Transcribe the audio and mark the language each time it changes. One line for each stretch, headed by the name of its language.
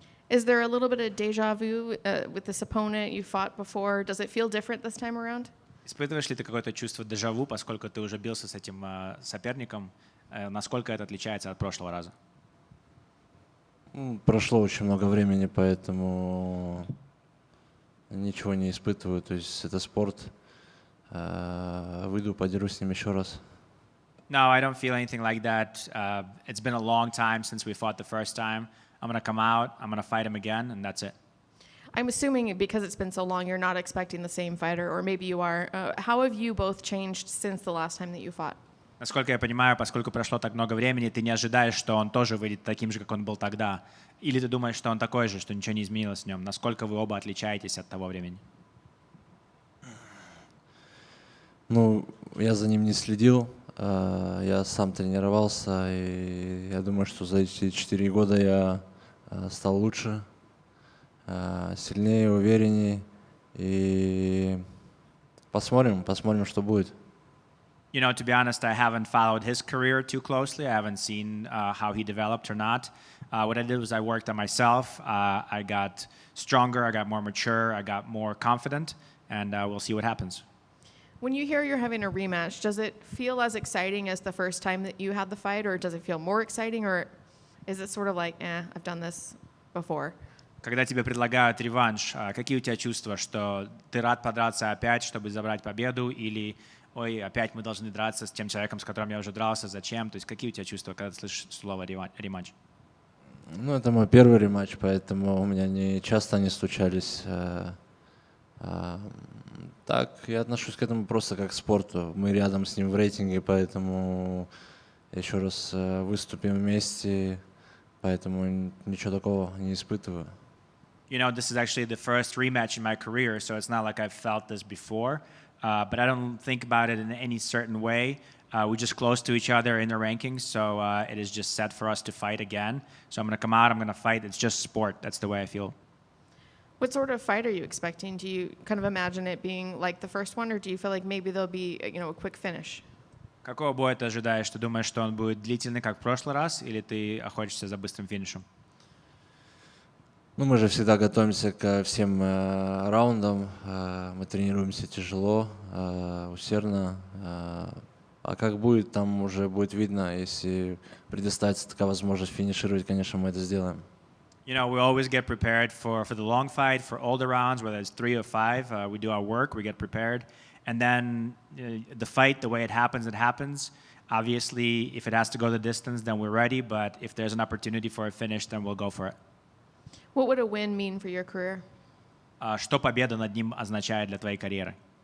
English: Is there a little bit of deja vu with this opponent you fought before? Does it feel different this time around?
Russian: Испытываешь ли ты какое-то чувство дежавю, поскольку ты уже бился с этим соперником? Насколько это отличается от прошлого раза? Прошло очень много времени, поэтому ничего не испытываю. То есть это спорт. Выйду, подерусь с ним еще раз.
English: No, I don't feel anything like that. It's been a long time since we fought the first time. I'm going to come out, I'm going to fight him again, and that's it. I'm assuming because it's been so long, you're not expecting the same fighter, or maybe you are. How have you both changed since the last time that you fought?
Russian: Насколько я понимаю, поскольку прошло так много времени, ты не ожидаешь, что он тоже выйдет таким же, как он был тогда. Или ты думаешь, что он такой же, что ничего не изменилось в нем? Насколько вы оба отличаетесь от того времени? Ну, я за ним не следил. Я сам тренировался, и я думаю, что за эти 4 года я стал лучше, сильнее, увереннее. И посмотрим, что будет.
English: You know, to be honest, I haven't followed his career too closely. I haven't seen how he developed or not. What I did was I worked on myself. I got stronger, I got more mature, I got more confident, and we'll see what happens. When you hear you're having a rematch, does it feel as exciting as the first time that you had the fight, or does it feel more exciting, or is it sort of like, I've done this before?
Russian: Когда тебе предлагают реванш, какие у тебя чувства, что ты рад подраться опять, чтобы забрать победу, или ой, опять мы должны драться с тем человеком, с которым я уже дрался, зачем? То есть какие у тебя чувства, когда ты слышишь слово рематч? Ну, это мой первый рематч, поэтому у меня не часто они случались. Так, я отношусь к этому просто как к спорту. Мы рядом с ним в рейтинге, поэтому еще раз выступим вместе, поэтому ничего такого не испытываю.
English: You know, this is actually the first rematch in my career, so it's not like I've felt this before. But I don't think about it in any certain way. We're just close to each other in the rankings, so it is just set for us to fight again. So I'm going to come out, I'm going to fight. It's just sport. That's the way I feel. What sort of fight are you expecting? Do you kind of imagine it being like the first one, or do you feel like maybe there'll be, a quick finish?
Russian: Какого боя ты ожидаешь? Ты думаешь, что он будет длительный, как в прошлый раз, или ты охотишься за быстрым финишем? Ну, мы же всегда готовимся ко всем раундам. Мы тренируемся тяжело, усердно. А как будет, там уже будет видно. Если предоставится такая возможность финишировать, конечно, мы это сделаем.
English: You know, we always get prepared for the long fight, for all the rounds, whether it's 3 or 5. We do our work, we get prepared. And then the fight, the way it happens, it happens. Obviously, if it has to go the distance, then we're ready. But if there's an opportunity for a finish, then we'll go for it. What would a win mean for your career?
Russian: Что победа над ним означает для твоей карьеры?